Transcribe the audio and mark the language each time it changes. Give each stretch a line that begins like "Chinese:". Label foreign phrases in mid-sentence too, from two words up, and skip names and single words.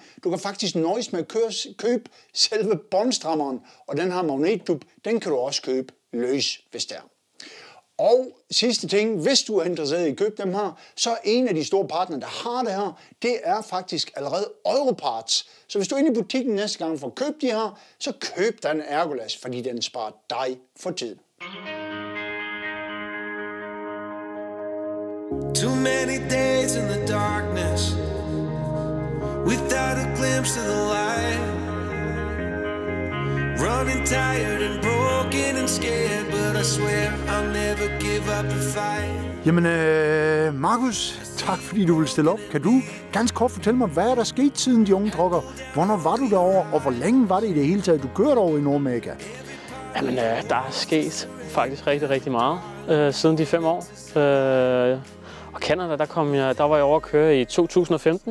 Danish: Du kan faktisk nøjes med at købe selve båndstrammeren, og den her magnetdub, den kan du også købe løs, hvis det er. Og sidste ting, hvis du er interesseret i at købe dem her, så er en af de store partnere, der har det her, det er faktisk allerede Europarts. Så hvis du er inde i butikken næste gang for at købe de her, så køb den Ergolash, fordi den sparer dig for tid.
English: Too many days in the darkness without a glimpse of the light. Running tired and broken and scared, but I swear I'll never give up the fight.
Danish: Jamen, Markus, tak fordi du vil stille op. Kan du ganske kort fortælle mig, hvad er der sket siden de unge truckere? Hvornår var du derovre, og hvor længe var det i det hele taget, du kørte over i Nordamerika? Jamen, der er sket faktisk rigtig meget siden de 5 år. Og Canada, der var jeg over at køre i 2015.